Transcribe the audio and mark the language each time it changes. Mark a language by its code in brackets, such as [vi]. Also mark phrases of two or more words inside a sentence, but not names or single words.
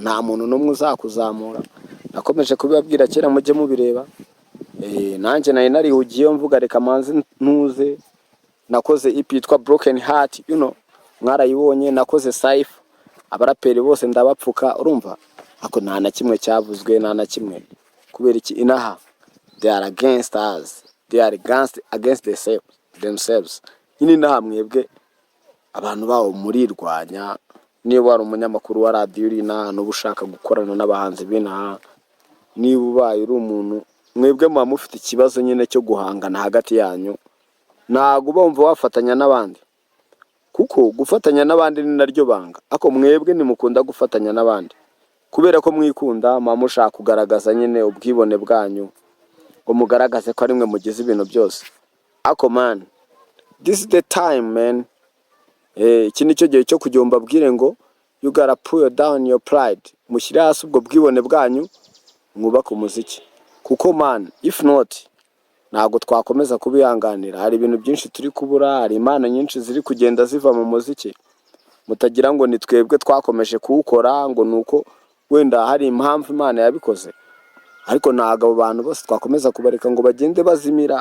[rw] Nta muntu n'umwe uzakuzamura. Nakomeje kubibabwira kera, mujye mubireba. Nanjye nari narihugiyeho mvuga reka manzi ntuze. Nakoze EP yitwa Broken Heart, mwarayibonye. Nakoze Cypher, abaraperi bose ndabapfuka. Urumva ako nta na kimwe cyavuzwe, nta na kimwe. Kubera iki? [en] Inaha they are against us, they are against themselves. [rw] Nyine naha mwebwe abantu bawo murirwanya. Niba wari umunyamakuru wa radio uri naha n'ubu ushaka gukorana n'abahanzi b'inaha, niba ubaye uri umuntu, mwebwe muba mufite ikibazo nyine cyo guhangana hagati yanyu. Ntago bumva wafatanya n'abandi, kuko gufatanya n'abandi ni naryo banga. Ako mwebwe nimukunda gufatanya n'abandi kubera ko mwikunda, muba mushaka kugaragaza nyine ubwibone bwanyu, ngo mugaragaze ko ari mwe mugize ibintu byose. [en] Ako this is the time [rw] iki nicyo gihe cyo kujya mbabwire ngo [en] you gotta pull down your pride. [rw] Mushyire hasi ubwo bwibone bwanyu, mwubake umuziki. Kuko [en] if not [rw] ntago twakomeza kubihanganira. Hari ibintu byinshi turi kubura, hari imana nyinshi ziri kugenda ziva mu muziki. Mutagira ngo ni twebwe twakomeje kuwukora, ngo nuko wenda hari impamvu Imana yabikoze. Ariko ntago abo bantu bose twakomeza kubareka ngo bagende bazimira.